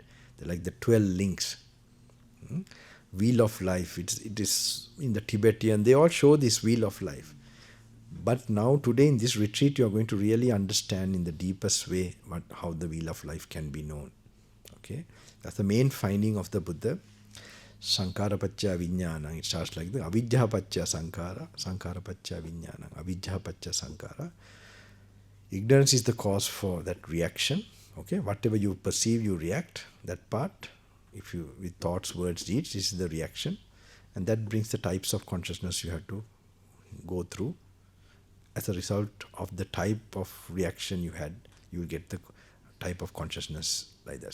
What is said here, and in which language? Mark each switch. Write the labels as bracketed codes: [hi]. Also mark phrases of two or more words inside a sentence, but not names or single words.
[en] They're like the 12 links. Wheel of Life. It is in the Tibetan. They all show this Wheel of Life. But now today in this retreat, you are going to really understand in the deepest way how the Wheel of Life can be known. Okay, that's the main finding of the Buddha. [pi] Sankara pacca vijnana. [en] It starts like the [pi] avidya pacca sankara, sankara pacca vijnana, avidya pacca sankara. [en] Ignorance is the cause for that reaction. Okay, whatever you perceive, you react. That part, if you with thoughts, words, deeds, this is the reaction, and that brings the types of consciousness you have to go through. As a result of the type of reaction you had, you will get the type of consciousness like that.